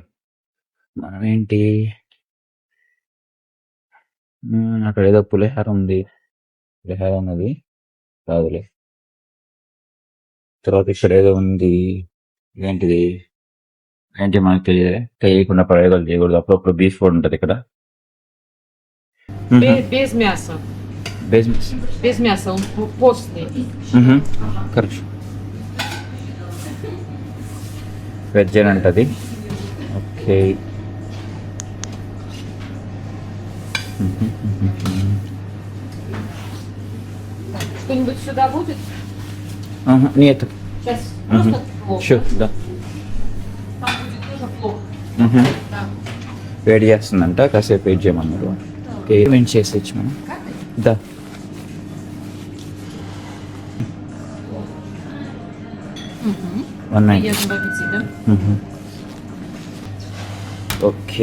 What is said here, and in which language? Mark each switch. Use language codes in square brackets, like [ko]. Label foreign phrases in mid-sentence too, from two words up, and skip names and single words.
[te] మనం ఏంటి, అక్కడ ఏదో పులిహార ఉంది, పులిహార ఉన్నది కాదులే. తర్వాత ఇక్కడ ఏదో ఉంది, ఏంటిది ఏంటి మనకు తెలియకుండా ప్రయోగాలు చేయకూడదు. అప్పుడప్పుడు బీఫ్ కూడా ఉంటుంది ఇక్కడ. [ru] Без мяса. బేస్ Без мяса, он постный. [te] కరెక్ట్, వెజ్ అని ఉంటుంది. ఓకే, [ru] Что-нибудь сюда будет? нет. Сейчас просто плов. Sure, да. Там будет тоже плов. Да. [te] వేడి చేస్తుందంట, కాసేపు వెయిట్ చేయమన్నారు. ఓకే, వెయిట్ చేసేయచ్చు మనం. దా, [ru] Приятного аппетита. [te] ఓకే,